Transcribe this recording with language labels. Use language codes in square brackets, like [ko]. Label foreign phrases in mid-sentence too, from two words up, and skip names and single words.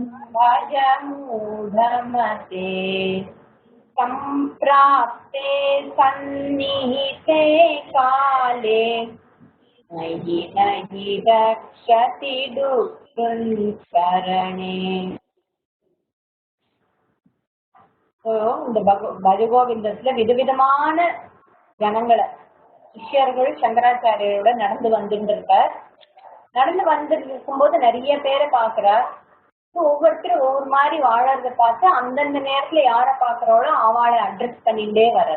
[sa] भज मूढमते, सम्प्राप्ते सन्निहिते काले नहि नहि रक्षति दुष्कृन् शरणे. [ta] ஸோ இந்த பஜகோவிந்தத்துல விதவிதமான ஜனங்களை சிஷ்யர்கள் சங்கராச்சாரியோட நடந்து வந்துட்டு இருக்கார். நடந்து வந்துட்டு இருக்கும்போது நிறைய பேரை பாக்குறார். ஒவ்வொருத்தரும் ஒவ்வொரு மாதிரி வாழறத பார்த்து அந்தந்த நேரத்துல யாரை பாக்குறாளோ அவளை அட்ரஸ் பண்ணிட்டே வர்றார்.